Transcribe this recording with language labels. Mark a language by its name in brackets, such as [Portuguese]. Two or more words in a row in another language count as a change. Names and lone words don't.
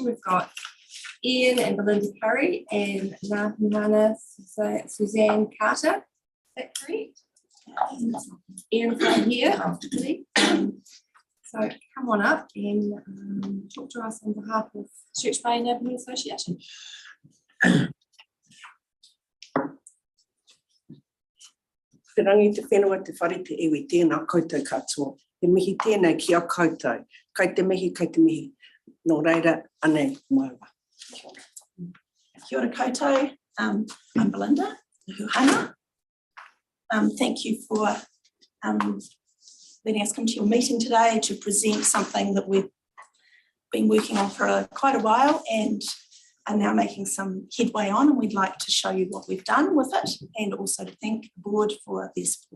[English] We've got Ian and Belinda Curry and Nahana Suzanne Carter. Is that correct? Ian's right here, obviously. So come on up and talk to us on behalf of Church Bay Neighbourhood Association. [Māori] Te rangi te whenua te whare te iwi, tēnā koutou katoa. Te mihi tēnei ki a koutou. Kai te mihi, nō reira, anei mauwa. Kia ora koutou, [English] I'm Belinda Uhana. Thank you for letting us come to your meeting today to present something that we've been working on for quite a while and are now making some headway on, and we'd like to show you what we've done with it and also to thank the board for their support.